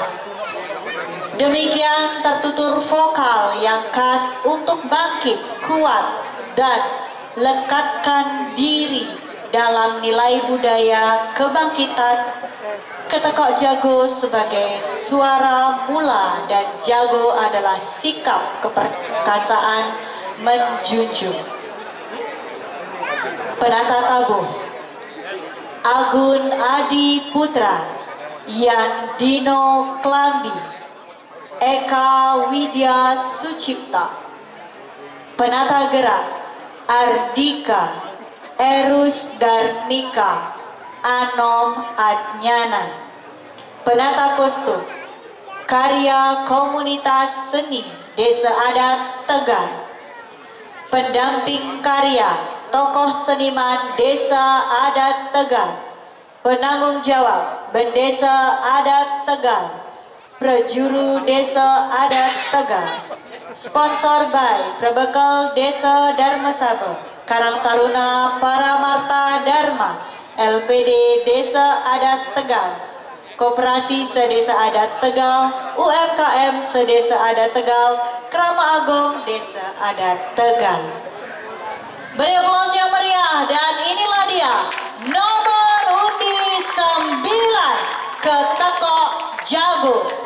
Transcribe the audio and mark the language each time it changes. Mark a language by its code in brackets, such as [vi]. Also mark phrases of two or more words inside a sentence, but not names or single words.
[id] Demikian tertutur vokal yang khas untuk bangkit, kuat, dan lekatkan diri dalam nilai budaya kebangkitan ketekok jago sebagai suara mula dan jago adalah sikap keperkasaan menjunjung. Penata tabuh Agun Adi Putra, Yan Dino Klambi, Eka Widya Sucipta. Penata gerak Ardika Erus Darmika Anom Adnyana. Penata kostum karya komunitas seni Desa Adat Tegal. Pendamping karya tokoh seniman Desa Adat Tegal. Penanggung jawab Bendesa Adat Tegal, Prejuru Desa Adat Tegal. [en] Sponsor by [id] Prebekal Desa Dharma Sabo, Karang Taruna Paramarta Dharma, LPD Desa Adat Tegal, Koperasi Sedesa Adat Tegal, UMKM Sedesa Adat Tegal, Krama Agung Desa Adat Tegal. Beri aplaus yang meriah, dan inilah dia nomor undi 9 Ketekok Jago.